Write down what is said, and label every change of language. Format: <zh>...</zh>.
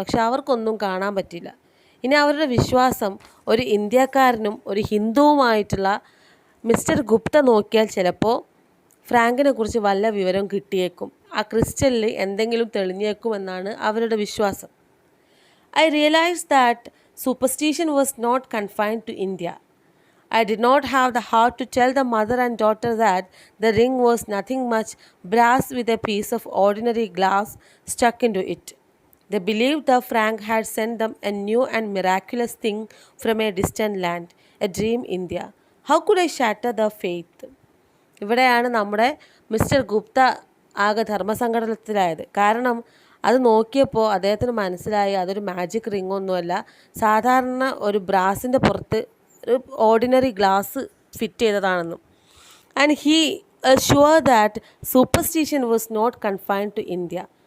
<ml>പക്ഷെ അവർക്കൊന്നും കാണാൻ പറ്റില്ല. ഇനി അവരുടെ വിശ്വാസം, ഒരു ഇന്ത്യക്കാരനും ഒരു ഹിന്ദുവുമായിട്ടുള്ള മിസ്റ്റർ ഗുപ്ത നോക്കിയാൽ ചിലപ്പോൾ ഫ്രാങ്കിനെ കുറിച്ച് വല്ല വിവരം കിട്ടിയേക്കും, ആ ക്രിസ്റ്റലിൽ എന്തെങ്കിലും തെളിഞ്ഞേക്കും എന്നാണ് അവരുടെ വിശ്വാസം.</ml> <en>I realized that superstition was not confined to India. I did not have the heart to tell the mother and daughter that the ring was nothing much brass with a piece of ordinary glass stuck into it. They believed that Frank had sent them a new and miraculous thing from a distant land, a dream India. How could I shatter their faith?</en> <ml>ഇവിടെയാണ് നമ്മുടെ mister Gupta ആകെ ധർമ്മസങ്കടത്തിലായത്. കാരണം അത് നോക്കിയപ്പോൾ അദ്ദേഹത്തിന് മനസ്സിലായി അതൊരു magic ring ഒന്നുമല്ല, സാധാരണ ഒരു ബ്രാസിൻ്റെ പുറത്ത് ഒരു ordinary glass fit ചെയ്തതാണെന്നും.</ml> <en>And he sure that superstition was not confined to India.</en>